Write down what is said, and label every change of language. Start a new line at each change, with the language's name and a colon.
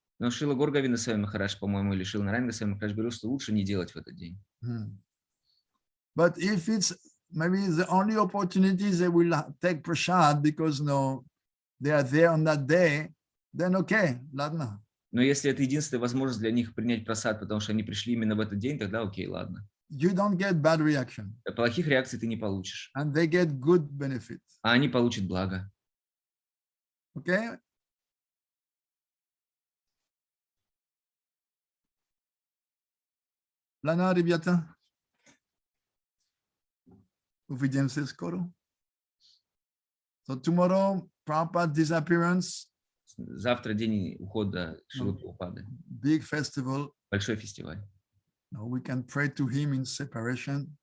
Russian: Но Шрила Горгавинда Махарадж, по-моему, или Шрила Нарайана Госвами Махарадж говорил, что лучше не делать в этот день.
English: But if it's maybe the only opportunity they will take prasad because they are there on that day, then okay,
Russian: ladna. Но если это единственная возможность для них принять прасад, потому что они пришли именно в этот день, тогда окей, ладно.
English: You don't get bad reaction.
Russian: Плохих реакций ты не получишь.
English: And they get good benefit.
Russian: А они получат благо.
English: Okay?
Russian: Ладно, ребята. Увидимся скоро.
English: So tomorrow, Prabhupada's disappearance.
Russian: Завтра день ухода Шрилы Прабхупады.
English: Big festival.
Russian: Большой фестиваль.
English: We can pray to him in separation.